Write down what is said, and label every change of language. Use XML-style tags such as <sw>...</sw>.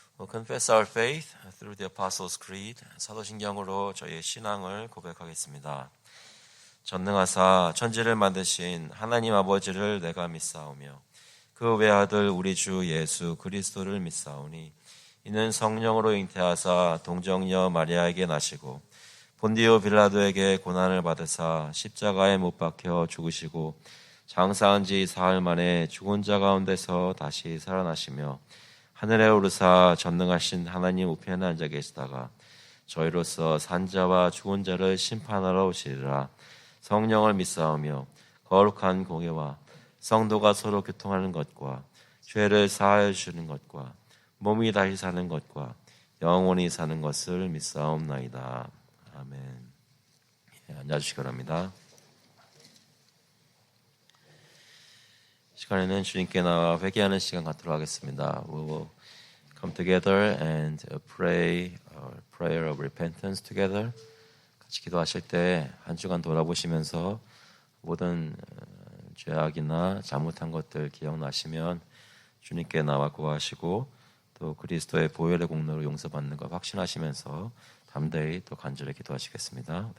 <en>Confess our faith through the Apostles' Creed.</en> <ko>사도신경으로 저희의 신앙을 고백하겠습니다. 전능하사 천지를 만드신 하나님 아버지를 내가 믿사오며 그 외아들 우리 주 예수 그리스도를 믿사오니 이는 성령으로 잉태하사 동정녀 마리아에게 나시고 본디오 빌라도에게 고난을 받으사 십자가에 못 박혀 죽으시고 장사한 지 사흘 만에 죽은 자 가운데서 다시 살아나시며 하늘에 오르사 전능하신 하나님 우편에 앉아 계시다가 저희로서 산자와 죽은 자를 심판하러 오시리라. 성령을 믿사오며 거룩한 공예와 성도가 서로 교통하는 것과 죄를 사하여 주시는 것과 몸이 다시 사는 것과 영원히 사는 것을 믿사옵나이다. 아멘. 앉아주시기 바랍니다. 시간에는 주님께 나와 회개하는 시간 갖도록 하겠습니다.</ko> <en>We will come together and pray our prayer of repentance together.</en> <ko>같이 기도하실 때 한 주간 돌아보시면서 모든 죄악이나 잘못한 것들 기억나시면 주님께 나와 구하시고 또 그리스도의 보혈의 공로로 용서받는 것 확신하시면서 담대히 또 간절히 기도하시겠습니다.</ko>